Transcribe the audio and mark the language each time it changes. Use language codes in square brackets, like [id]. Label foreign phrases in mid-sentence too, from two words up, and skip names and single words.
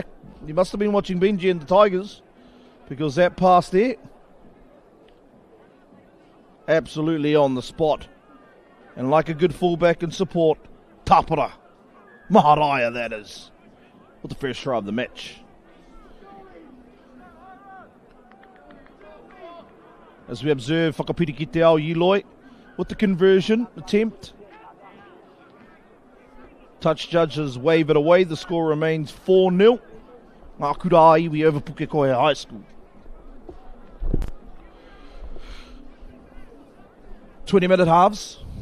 [en] He must have been watching Benji and the Tigers, because that pass there, absolutely on the spot. And like a good fullback and support, Tapara, Maharaia that is, with the first try of the match. As we observe whakapiri ki te ao Yiloi with the conversion attempt. Touch judges wave it away. The score remains 4-0. Ngā Kura Aiwi over Pukekohe High School. 20-minute halves.